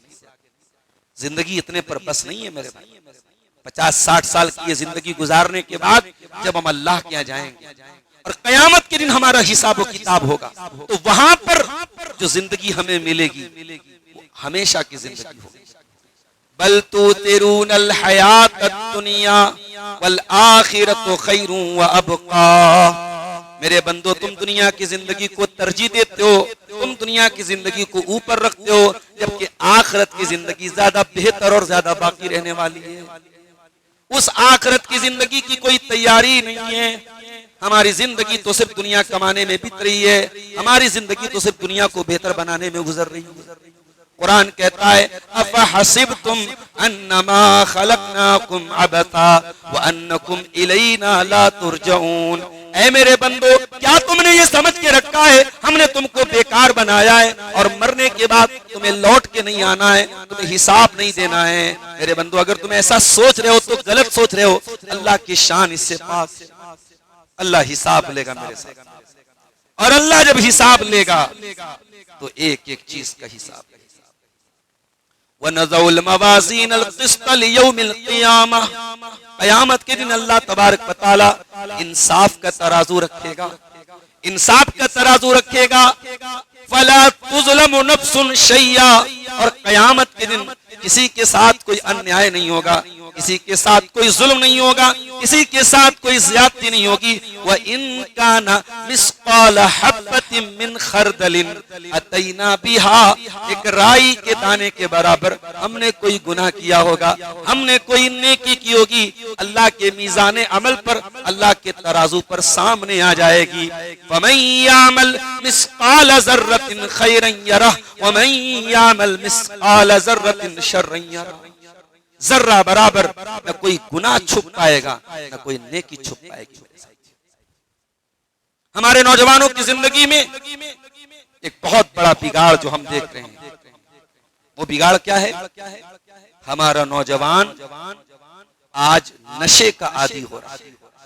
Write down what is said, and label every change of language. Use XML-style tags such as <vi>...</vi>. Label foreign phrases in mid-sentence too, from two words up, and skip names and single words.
<hi>जिंदगी इतने पर बस नहीं है मेरे भाई। 50-60 साल की ये जिंदगी गुजारने के बाद जब हम अल्लाह के यहाँ जाएंगे और कयामत के दिन हमारा हिसाब व किताब होगा, तो वहां पर जो जिंदगी हमें मिलेगी हमेशा की जिंदगी होगी।</hi> <ar>بل تؤثرون الحياة الدنيا والآخرة خير وأبقى.</ar> <hi>मेरे बंदो, तुम दुनिया की जिंदगी को तरजीह देते हो, तुम दुनिया की जिंदगी को ऊपर रखते हो, जबकि आखिरत की जिंदगी ज्यादा बेहतर और ज्यादा बाकी रहने वाली है। उस आखिरत की जिंदगी की कोई तैयारी नहीं है। हमारी जिंदगी तो सिर्फ दुनिया कमाने में बीत रही है, हमारी जिंदगी तो सिर्फ दुनिया को बेहतर बनाने में गुजर रही है। कुरान कहता है,</hi> <ar>أفحسبتم أنما خلقناكم عبثا وأنكم إلينا لا ترجعون.</ar> <hi>ऐ मेरे बंदो, क्या तुमने ये समझ के रखा है हमने तुमको बेकार बनाया है और मरने के बाद तुम्हें लौट के नहीं आना है, तुम्हें हिसाब नहीं देना है। मेरे बंदो, अगर तुम ऐसा सोच रहे हो तो गलत सोच रहे हो। अल्लाह की शान इससे पाक, अल्लाह हिसाब लेगा मेरे साथ, और अल्लाह जब हिसाब लेगा तो एक एक चीज का हिसाब।</hi> <ar>ونضع الموازين القسط ليوم القيامة,</ar> <hi>क़यामत के दिन अल्लाह</hi> <ar>تبارك وتعالى</ar> <hi>इंसाफ का तराजू रखेगा, इंसाफ का तराजू रखेगा।</hi> <ar>فلا تظلم نفس شيئا,</ar> <hi>और क़यामत के दिन किसी के साथ कोई अन्याय नहीं होगा, किसी के साथ कोई जुल्म नहीं होगा, किसी के साथ कोई ज्यादती नहीं होगी।</hi> <ar>وإن كان مثقال حبة من خردل أتينا بها,</ar> <hi>एक राई के दाने के बराबर हमने कोई गुनाह किया होगा, हमने कोई नेकी की होगी, अल्लाह के मीज़ान अमल पर, अल्लाह के तराजू पर सामने आ जाएगी।</hi> <ar>فمن يعمل مثقال ذرة خيرا يره ومن يعمل مثقال ذرة شرا يره.</ar> <hi>जर्रा बराबर न कोई गुनाह छुप पाएगा, न कोई नेकी छुप पाएगी। हमारे नौजवानों की जिंदगी में एक बहुत बड़ा बिगाड़ जो हम देख रहे हैं, वो बिगाड़ क्या है? हमारा नौजवान आज नशे का आदी हो रहा है।</hi>